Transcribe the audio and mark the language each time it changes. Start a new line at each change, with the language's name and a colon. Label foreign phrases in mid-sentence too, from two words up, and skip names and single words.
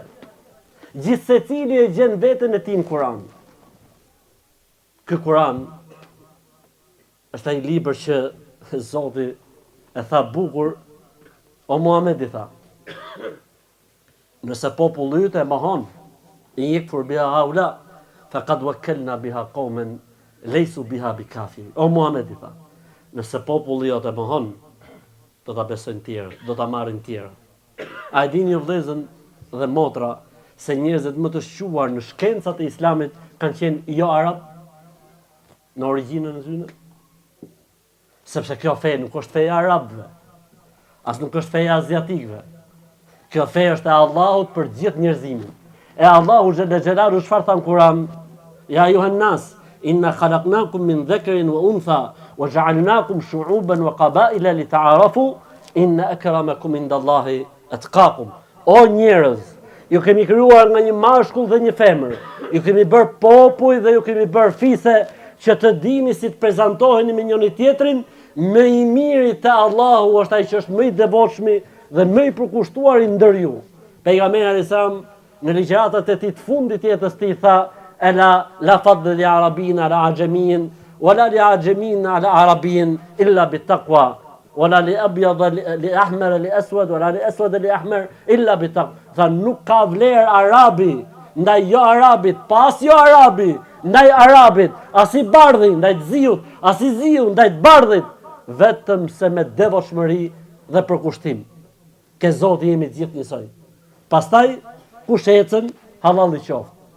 Albanian: Gjithsecili e gjen veten e tij në Kur'an. Ky Kur'an është ai libër që Zoti e tha bukur, o Muhamedi tha, nëse populli yt e mohon,
Arabic: إن يكفر بها هؤلاء فقد وكلنا بها قوما ليسوا بها بكافر.
Albanian: O Muhamedi tha, nëse populli jot e mohon, do ta besojnë tjerë, do ta marrin tjerë. A e dini ju vëllezër dhe motra se njerëzit më të shquar në shkencat e Islamit kanë qenë jo arab në origjinën e tyre? Sepse kjo fe nuk është feja arabëve, as nuk është feja aziatikëve. Kjo fe është e Allahut për gjithë njerëzimin. E Allahu
Arabic: جل جلاله
Albanian: çfarë tha në Kur'an?
Arabic: يا أيها الناس إنا خلقناكم من ذكر وأنثى وجعلناكم شعوبا وقبائل لتعارفوا إن أكرمكم عند الله أتقاكم.
Albanian: O njerëz, ju kemi krijuar nga një mashkull dhe një femër. Ju kemi bërë popull dhe ju kemi bërë fise që të dini si të prezantoheni me njëri tjetrin. Më i miri te Allahu është ai që është më i devotshëm dhe më i përkushtuar ndër ju. Pejgamberi
Arabic: عليه السلام
Albanian: në ligjëratat e tij të fundit të jetës tij tha:
Arabic: "ألا لا فضل لعربي على أعجمي ولا لأعجمي على عربي إلا بالتقوى." ولا لأبيض لأحمر لأسود ولا لأسود لأحمر إلا بتق.
Albanian: Tha nuk ka vlerë arabi ndaj jo arabit, pas jo arabi ndaj arabit, as i bardhi ndaj të ziut, as i ziu ndaj të bardhit, vetëm se me devotshmëri dhe përkushtim. Ke Zoti jemi të gjithë njësoj. Pastaj kush ecën halal i qoftë.